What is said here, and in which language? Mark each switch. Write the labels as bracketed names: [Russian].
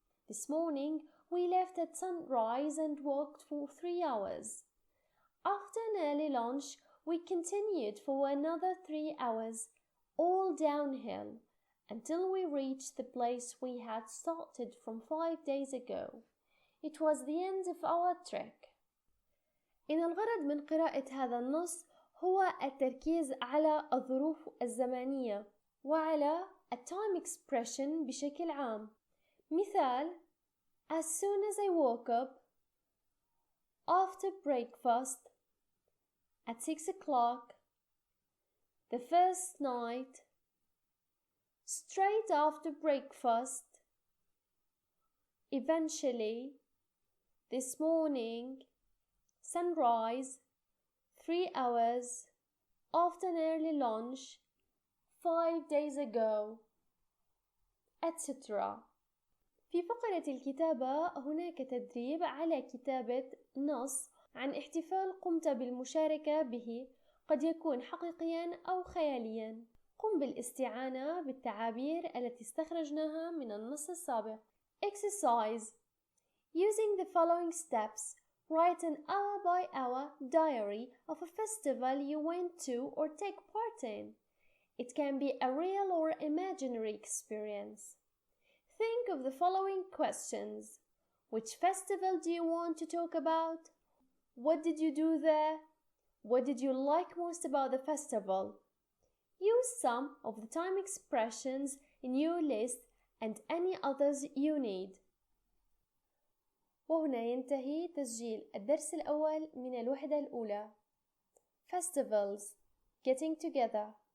[English] This morning, we left at sunrise and walked for 3 hours. After an early lunch, we continued for another 3 hours, all downhill, until we reached the place we had started from 5 days ago. It was the end of our trek. [Arabic] إن الغرض من قراءة هذا النص هو التركيز على الظروف الزمنية وعلى التايم expression بشكل عام. [English] مثال: As soon as I woke up, after breakfast, at 6 o'clock, the first night, straight after breakfast, eventually, this morning, sunrise, 3 hours, after an early lunch, 5 days ago, etc. [Arabic] في فقرة الكتابة هناك تدريب على كتابة نص عن احتفال قمت بالمشاركة به، قد يكون حقيقيا أو خياليا. قم بالاستعانة بالتعابير التي استخرجناها من النص السابق. [English] Exercise. Using the following steps, Write an hour-by-hour diary of a festival you went to or take part in. It can be a real or imaginary experience. Think of the following questions. Which festival do you want to talk about? What did you do there? What did you like most about the festival? Use some of the time expressions in your list and any others you need. [Arabic] وهنا ينتهي تسجيل الدرس الأول من الوحدة الأولى. [English] Festivals, getting together.